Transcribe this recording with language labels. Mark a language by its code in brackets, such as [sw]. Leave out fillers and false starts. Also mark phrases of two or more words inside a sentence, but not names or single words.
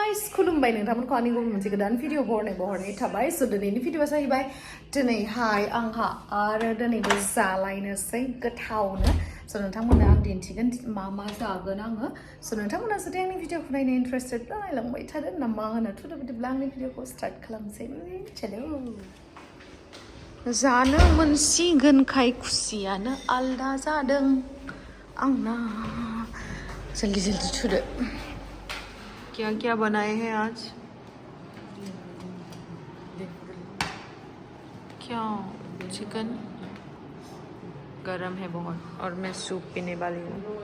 [brx] Khulumbai नोंथांमोनखौ आंनि गुबुन मोनसे गोदान भिडिअ बहरनाय थाबाय स' दिनैनि भिडिअआ जाहैबाय दिनैहाय आंहा आरो दिनैबो जालायनोसै गोथावनो स' नोंथांमोननो आं दिन्थिगोन मा जागोन आङो स' नोंथांमोना जुदि आंनि भिडिअखौ नायनो इन्टारेस्टेड नायलांबाय थादो ना मा होनो थुदो बिदिब्ला आंनि भिडिअखौ स्टार्ट खालामसै चलो जानो मोनसिगोनखाय खुसियानो आलदा जादों आंना जल्दी जल्दी थुदो [hi] क्या क्या बनाए हैं आज क्या चिकन गरम है बहुत और मैं सूप पीने वाली हूँ